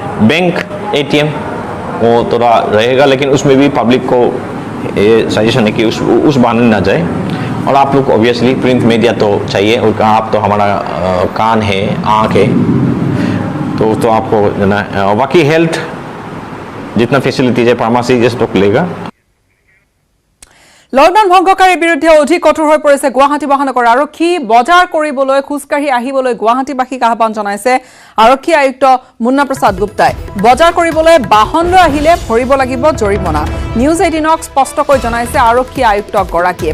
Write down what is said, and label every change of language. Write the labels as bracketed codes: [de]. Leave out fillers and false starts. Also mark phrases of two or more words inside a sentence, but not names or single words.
[hi] बैंक, ATM वो थोड़ा रहेगा, लेकिन उसमें भी पब्लिक को ये सजेशन है कि उस बहाने ना जाए। और आप लोग ऑब्वियसली [en] print media [hi] तो चाहिए, और आप तो हमारा कान है, आँख है, तो आपको ना, बाकी हेल्थ जितना फैसिलिटीज है, फार्मासी ये सब लेगा। [as] লকডাউন ভংগকাৰীৰ বিৰুদ্ধে অধিক কঠোৰ হৈ পৰিছে গুৱাহাটী মহানগৰ আৰক্ষী। বজাৰ কৰিবলৈ খোজকাঢ়ি আহিবলৈ গুৱাহাটীবাসীক আহ্বান জনাইছে আৰক্ষী আয়ুক্ত মুন্না প্ৰসাদ গুপ্তাই। বজাৰ কৰিবলৈ বাহন লৈ আহিলে ভৰিব লাগিব জৰিমনা। নিউজ 18ক স্পষ্টকৈ জনাইছে আৰক্ষী আয়ুক্তগৰাকীয়ে।